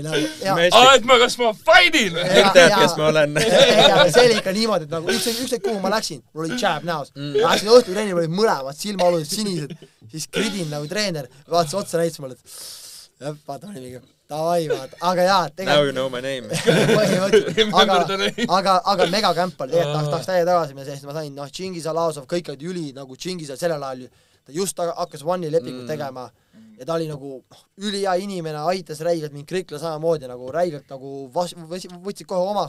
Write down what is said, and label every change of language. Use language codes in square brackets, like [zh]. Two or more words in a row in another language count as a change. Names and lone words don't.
[et] Kas ma fight'in? Tead, kes ma olen. See oli ikka niimoodi, et nagu ükskõik kuhu ma läksin, mul oli jab näos. Läksin õhtu trenni, olid mõlemad silmaalused sinised, siis Gridin nagu treener vaatas otsa näitas mulle, et vaata, oli mingi davai, vaata, aga jaa, [en] Now you know my name. [et] aga megakämpal, tegelikult tahaks täie tagasi minna, sest ma sain, Džingis Alazov, kõik olid üli nagu Džingis sellel ajal, ta just hakkas One'i lepingut tegema ja ta oli nagu ülihea inimene, aitas räigelt mind Krikla samamoodi nagu räigelt nagu võtsid kohe omaks.